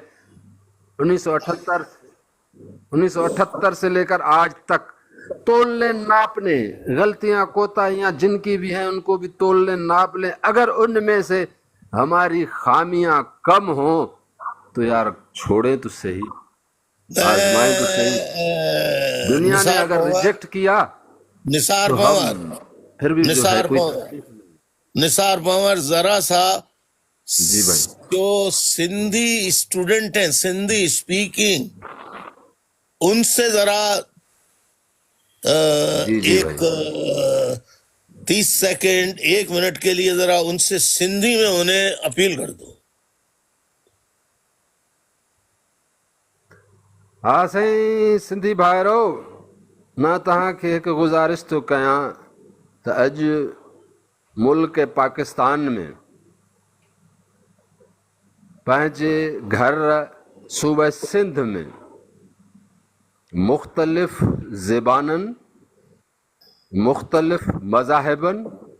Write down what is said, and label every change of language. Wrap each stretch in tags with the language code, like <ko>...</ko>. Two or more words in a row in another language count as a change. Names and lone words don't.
<ur>1978 سے لے کر آج تک تول لیں ناپ لیں، غلطیاں کوتاہیاں جن کی بھی ہیں ان کو بھی تول لیں ناپ لیں، اگر ان میں سے ہماری خامیاں کم ہوں تو یار چھوڑیں تو صحیح، آزمائیں تو صحیح۔ دنیا نے نثار اگر پنور ریجیکٹ کیا نثار تو پنور ہم پھر بھی جو ہے نثار کوئی پنور نثار پنور ذرا سا جی بھائی جو سندھی اسٹوڈنٹ ہیں سندھی اسپیکنگ ان سے ذرا جی جی ایک بھائی 30 سیکنڈ 1 منٹ کے لیے ذرا ان سے سندھی میں انہیں اپیل کر دو۔</ur> <sd>ہاں سائیں سندھی بھائرو मां तव्हांखे हिकु गुज़ारिश थो कयां त अॼु मुल्क पाकिस्तान में पंहिंजे घर सूबे सिंध में मुख़्तलिफ़ ज़बाननि मुख़्तलिफ़ मज़ाहिबनि</sd>